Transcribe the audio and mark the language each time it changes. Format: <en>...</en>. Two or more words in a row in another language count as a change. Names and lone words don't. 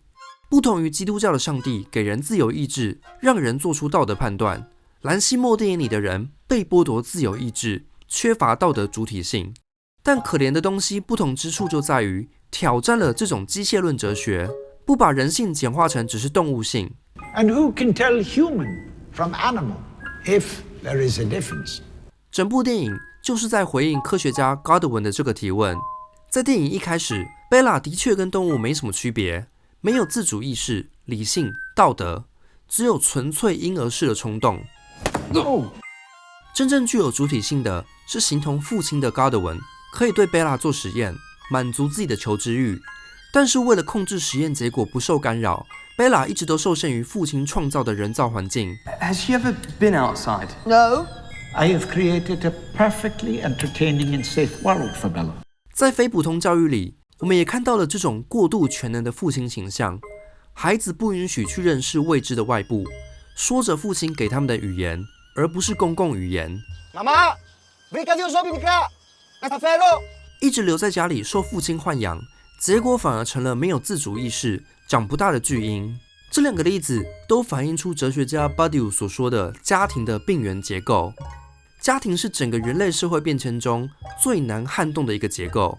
<zh>不同于基督教的上帝给人自由意志，让人做出道德判断，兰西莫电影里的人被剥夺自由意志，缺乏道德主体性。但可怜的东西不同之处就在于挑战了这种机械论哲学，不把人性简化成只是动物性。</zh> <en>And who can tell human from animal if there is a difference?</en> <zh>整部电影就是在回应科学家 Godwin 的这个提问。在电影一开始， Bella 的确跟动物没什么区别，没有自主意识、理性、道德，只有纯粹婴儿式的冲动。真正具有主体性的是形同父亲的 Godwin， 可以对 Bella 做实验，满足自己的求知欲。但是为了控制实验结果不受干扰， Bella 一直都受限于父亲创造的人造环境。</zh> <en>Has she ever been outside? No. I have created a perfectly entertaining and safe world for Bella.</en> <zh>在非普通教育里，我们也看到了这种过度全能的父亲形象。孩子不允许去认识未知的外部，说着父亲给他们的语言，而不是公共语言。</zh> <es>Mamá, brinca de un zombie, brinca. Hasta ferro.</es> <zh>一直留在家里受父亲豢养，结果反而成了没有自主意识、长不大的巨婴。这两个例子都反映出哲学家 Badiou 所说的家庭的病原结构。家庭是整个人类社会变迁中最难撼动的一个结构。</zh>